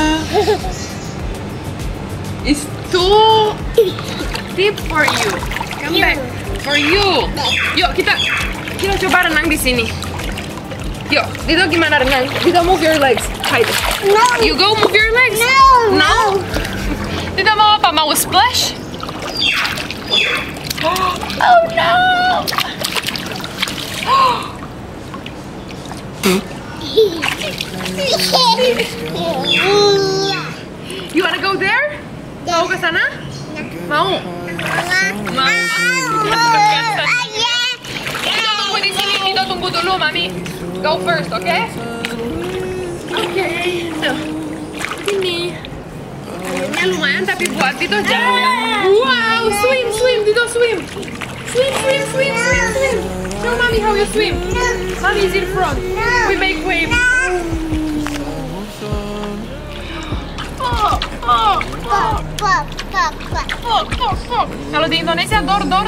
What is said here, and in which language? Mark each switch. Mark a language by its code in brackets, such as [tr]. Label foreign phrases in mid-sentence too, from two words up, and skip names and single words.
[en] It's too deep for you. Come back. For you. [id] Yuk kita coba renang di sini. [en] Yuk, Dido [id] gimana renang? [en] Dido move your legs. Hide. No. You go move your legs. No. No. [id] Dido mau apa? Mau splash? [en] Oh no. You wanna go there? [id] Mau ke sana? Mau? Mau. Kita tunggu di sini. Kita tunggu dulu, [en] Mami. Go first, okay? Okay. Tuh. [id] Ini. Airnya lumayan, tapi buat Dido jauh ya. [en] Wow, swim, Dido swim. Swim. Show Mommy how you swim. Mommy is in front. We make waves. [id] Kalau di Indonesia dor.